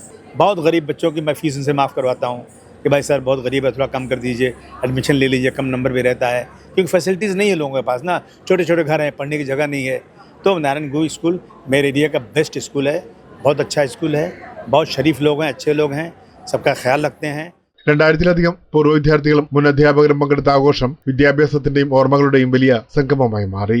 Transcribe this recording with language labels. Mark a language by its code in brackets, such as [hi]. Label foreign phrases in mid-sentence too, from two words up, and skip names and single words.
[hi] बहुत गरीब बच्चों की मैं फ़ीस उनसे माफ़ करवाता हूँ कि भाई सर बहुत गरीब है, थोड़ा कम कर दीजिए, एडमिशन ले लीजिए, कम नंबर भी रहता है, क्योंकि फैसिलिटीज़ नहीं है लोगों के पास ना, छोटे छोटे घर हैं, पढ़ने की जगह नहीं है। तो नारायण गुरु स्कूल मेरे एरिया का बेस्ट स्कूल है, बहुत अच्छा स्कूल है, बहुत शरीफ लोग हैं, अच्छे लोग हैं, सबका ख्याल रखते हैं। [ml] 2000-ലധികം പൂർവ്വ വിദ്യാർത്ഥികളും മുൻ അധ്യാപകരും പങ്കെടുത്ത ആഘോഷം വിദ്യാഭ്യാസത്തിന്റെയും ഓർമ്മകളുടെയും വലിയ സംഗമമായി മാറി.